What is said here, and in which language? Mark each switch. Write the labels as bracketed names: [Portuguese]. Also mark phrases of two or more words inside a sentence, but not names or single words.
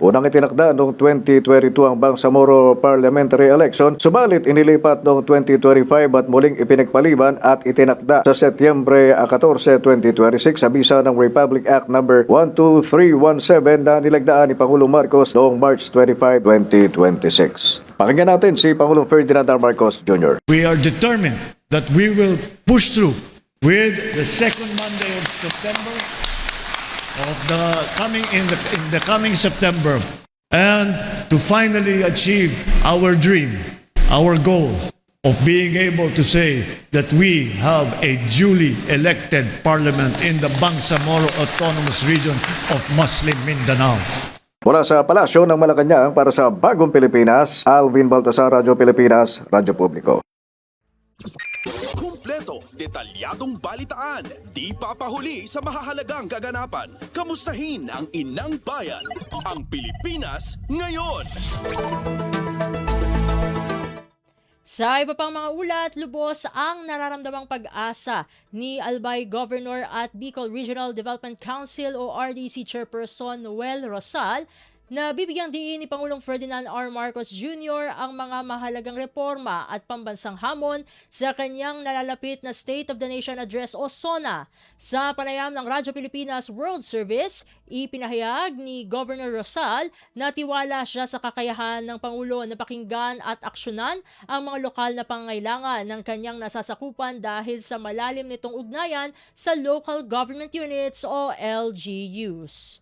[Filipino] Unang itinakda noong 2022 ang Bangsamoro Parliamentary Election, subalit inilipat noong 2025 at muling ipinagpaliban at itinakda sa Setyembre 14, 2026 sa bisa ng Republic Act No. 12317 na nilagdaan ni Pangulong Marcos noong March 25, 2026. Pakinggan natin si Pangulong Ferdinand R. Marcos Jr. [English] We are determined that we will push through with the second Monday of September of the coming September, and to finally achieve our dream, our goal of being able to say that we have a duly elected parliament in the Bangsamoro Autonomous Region of Muslim Mindanao. [Filipino] Mula sa Palasyo ng Malacanang para sa Bagong Pilipinas, Alvin Baltasar, Radyo Pilipinas, Radyo Publiko. Kumpleto, detalyadong balitaan, di papahuli sa mahahalagang kaganapan. Kamustahin ang inang bayan, ang Pilipinas ngayon. Sa iba pang mga ulat, lubos ang nararamdamang pag-asa ni Albay Governor at Bicol Regional Development Council o RDC Chairperson Noel Rosal na bibigyang diin ni Pangulong Ferdinand R. Marcos Jr. ang mga mahalagang reforma at pambansang hamon sa kanyang nalalapit na State of the Nation Address o SONA. Sa panayam ng Radyo Pilipinas World Service, ipinahayag ni Governor Rosal na tiwala siya sa kakayahan ng Pangulo na pakinggan at aksyonan ang mga lokal na pangangailangan ng kanyang nasasakupan dahil sa malalim nitong ugnayan sa [English] local government units [Filipino] o LGUs.